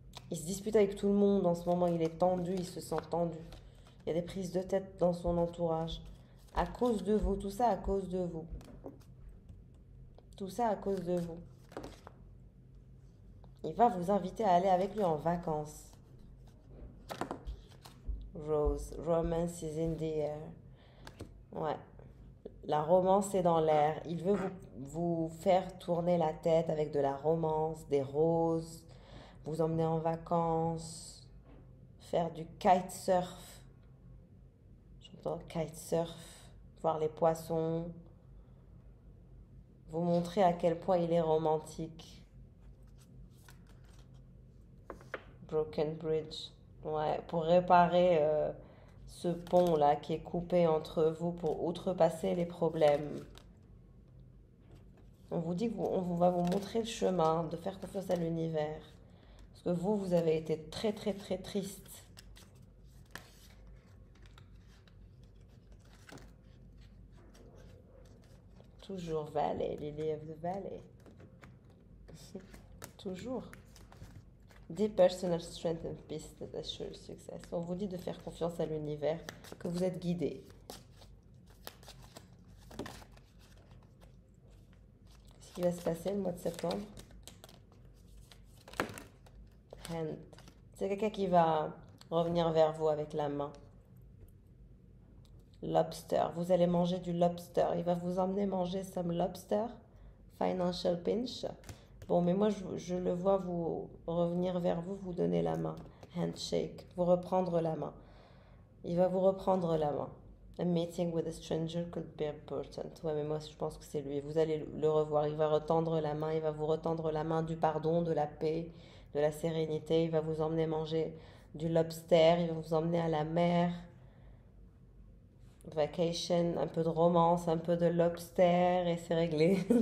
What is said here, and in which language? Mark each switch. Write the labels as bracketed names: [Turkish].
[French] Il se dispute avec tout le monde en ce moment. Il est tendu, il se sent tendu. Il y a des prises de tête dans son entourage. À cause de vous, tout ça à cause de vous. Tout ça à cause de vous. Il va vous inviter à aller avec lui en vacances. [English] Rose, romance is in the air. [French] Ouais. La romance est dans l'air. Il veut vous faire tourner la tête avec de la romance, des roses, vous emmener en vacances, faire du kitesurf. J'entends kitesurf, voir les poissons, vous montrer à quel point il est romantique. [English] Broken Bridge. [French] Ouais, pour réparer ce pont-là qui est coupé entre vous pour outrepasser les problèmes. On vous dit qu'on va vous montrer le chemin, de faire confiance à l'univers. Parce que vous avez été très très très triste. [English] Toujours Valley, Lily of the Valley. [French] Toujours. [English] Deep personal strength and peace that assure success. [French] On vous dit de faire confiance à l'univers, que vous êtes guidé. Qu'est-ce qui va se passer le mois de septembre? Hand. C'est quelqu'un qui va revenir vers vous avec la main. Lobster. Vous allez manger du lobster. Il va vous emmener manger [English] some lobster. Financial pinch. [French] Bon, mais moi, je le vois vous revenir vers vous, vous donner la main. Handshake. Vous reprendre la main. Il va vous reprendre la main. [English] A meeting with a stranger could be important. [French] Ouais, mais moi je pense que c'est lui. Vous allez le revoir. Il va retendre la main. Il va vous retendre la main du pardon, de la paix, de la sérénité. Il va vous emmener manger du lobster. Il va vous emmener à la mer. Vacation, un peu de romance, un peu de lobster et c'est réglé.